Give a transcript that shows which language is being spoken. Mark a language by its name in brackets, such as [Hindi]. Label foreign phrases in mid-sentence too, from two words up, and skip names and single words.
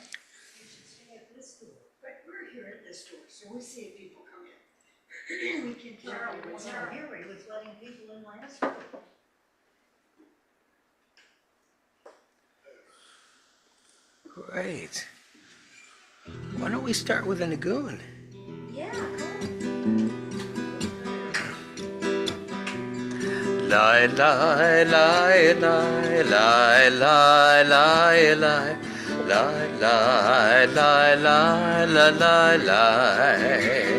[English] You should stay at this door. But we're here at this door, so we see if people come in. We can tell what's out here, he was letting people in last week. Great. Why don't we start with a Nagoon? Yeah, Lie, lie, lie, lie, lie, lie, lie, lie. Lie, lie, lie, lie, lie, lie, lie.